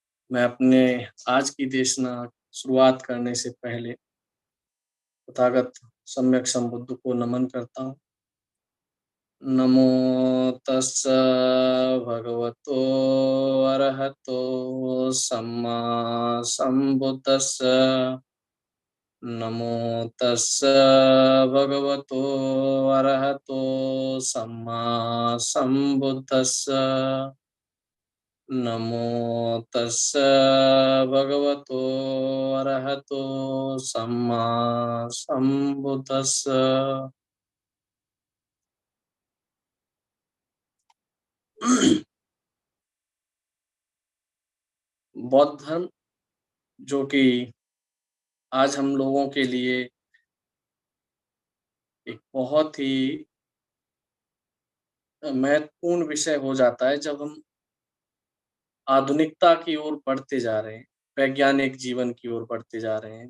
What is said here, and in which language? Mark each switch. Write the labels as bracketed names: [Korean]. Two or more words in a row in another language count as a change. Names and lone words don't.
[Hindi] मैं अपने आज की देशना शुरुआत करने से पहले तथागत सम्यक संबुद्ध को नमन करता हूँ। [Pali] नमो तस्स भगवतो अरहतो सम्मा संबुद्दस्स। नमो तस्स भगवतो अरहतो सम्मा संबुद्दस्स। नमो तस्स भगवतो अरहतो सम्मा संबुद्दस्स। [Hindi] बौद्ध धर्म जो कि आज हम लोगों के लिए एक बहुत ही महत्वपूर्ण विषय हो जाता है जब हम आधुनिकता की ओर बढ़ते जा रहे हैं, वैज्ञानिक जीवन की ओर बढ़ते जा रहे हैं।